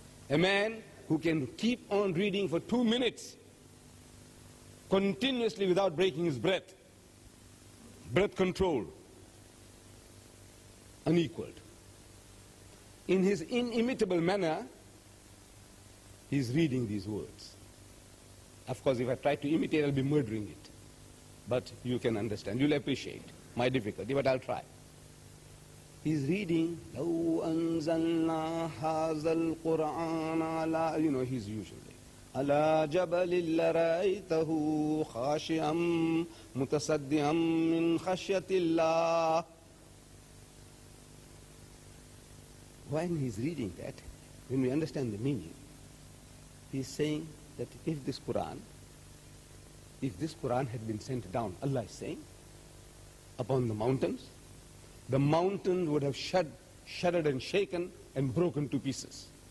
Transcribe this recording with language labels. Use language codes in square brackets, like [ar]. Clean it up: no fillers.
[en] A man who can keep on reading for 2 minutes continuously without breaking his breath control, unequaled. In his inimitable manner, he's reading these words. Of course, if I try to imitate, I'll be murdering it. But you can understand, you'll appreciate my difficulty, but I'll try. He's reading, [ar] لو أنزلنا هذا القرآن على, [en] you know, he's usually [ar] على جبل لرأيته خاشعا متصدعا من خشية الله. [en] When he's reading that, when we understand the meaning, he's saying that if this Quran had been sent down, Allah is saying, upon the mountain would have shuddered and shaken and broken to pieces.